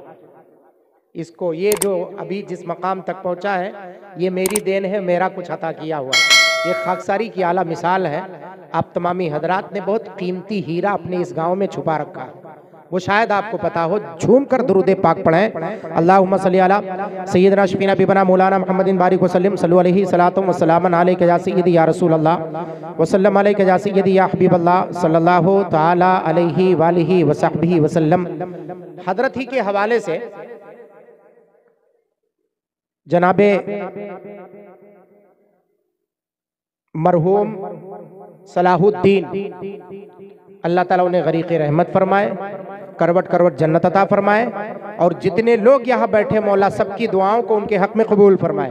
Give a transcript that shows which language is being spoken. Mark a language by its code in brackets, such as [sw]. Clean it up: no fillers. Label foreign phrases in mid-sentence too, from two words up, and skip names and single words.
[ur] اس کو یہ جو ابھی جس مقام تک پہنچا ہے، یہ میری دین ہے، میرا کچھ عطا کیا ہوا. یہ خاکساری کی اعلیٰ مثال ہے۔ آپ تمامی حضرات نے بہت قیمتی ہیرا اپنے اس گاؤں میں چھپا رکھا ہے، وہ شاید آپ کو پتا ہو. جھوم کر درود پاک پڑھیں. [ar] اللهم صل على سيدنا شفيعنا نبينا مولانا محمد بارك وسلم صلى الله عليه صلاة وسلاما عليك يا سيدي يا رسول الله وسلم عليك يا سيدي يا حبيب الله صلى الله تعالى عليه وآله وصحبه وسلم. [ur] حضرت ہی کے حوالے سے جنابِ مرحوم صلاح الدین، اللہ تعالیٰ انہیں غریقِ رحمت فرمائے، کروٹ کروٹ جنت عطا فرمائے، اور جتنے لوگ یہاں بیٹھے مولا سب کی دعاؤں کو ان کے حق میں قبول فرمائے.